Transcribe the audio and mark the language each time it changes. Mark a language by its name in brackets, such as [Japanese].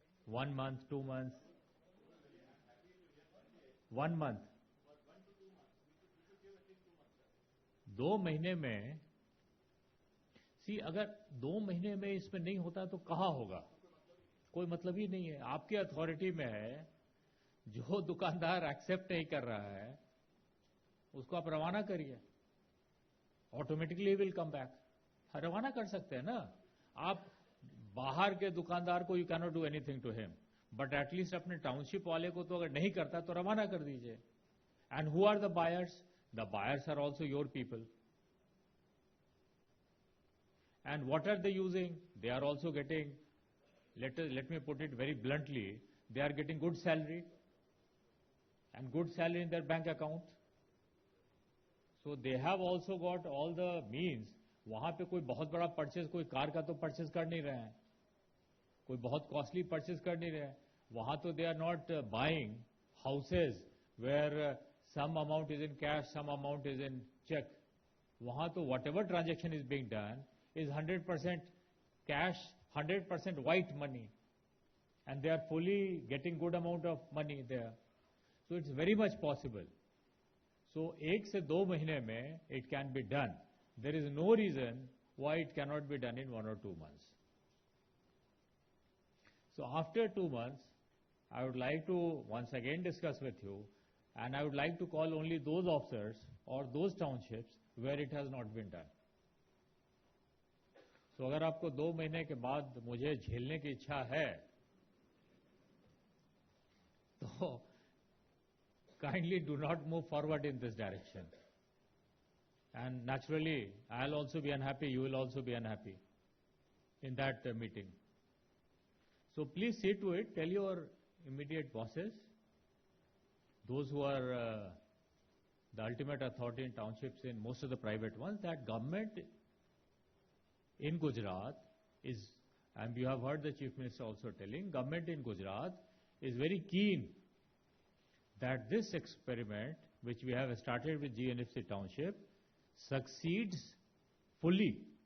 [English] 1 month, 2 months, 1 month, 2 [Hindi] महीने में. अगर 2 महीने में इसमें नहीं होता तो कहाँ होगा? कोई मतलब ही नहीं है. आपकी अथॉरिटी में है, जो दुकानदार एक्सेप्ट नहीं कर रहा है उसको आप रवाना करिए, [English] Automatically will come back. [Hindi] रवाना कर सकते हैं ना आप. बाहर के दुकानदार को [English] you can not do anything to him, but at least [Hindi] अपने टाउनशिप वाले को तो अगर नहीं करता तो रवाना कर दीजिए. [English] And who are the buyers? The buyers are also your people. And what are they using? They are also getting, let me put it very bluntly, they are getting good salary and good salary in their bank account. So they have also got all the means. [Hindi] वहाँ पे कोई बहुत बड़ा purchase, कोई car का तो purchase कर नहीं रहे हैं, कोई बहुत कॉस्टली परचेज कर नहीं रहे हैं. वहाँ तो [English] they are not buying houses where some amount is in cash, some amount is in check. [Hindi] वहाँ तो [English] whatever transaction is being done is 100% cash, 100% white money, and they are fully getting good amount of money there. So it's very much possible. So [Hindi] 1 से 2 महीने में [English] it can be done. There is no reason why it cannot be done in 1 or 2 months. So after 2 months, I would like to once again discuss with you, and I would like to call only those officers or those townships where it has not been done. [Hindi] तो अगर आपको 2 महीने के बाद मुझे झेलने की इच्छा है तो [English] kindly do not move forward in this direction. And naturally, I'll also be unhappy, you will also be unhappy in that meeting. So please see to it, tell your immediate bosses, those who are the ultimate authority in townships, in most of the private ones, that government in Gujarat is, and you have heard the Chief Minister also telling, government in Gujarat is very keen that this experiment, which we have started with GNFC Township, succeeds fully.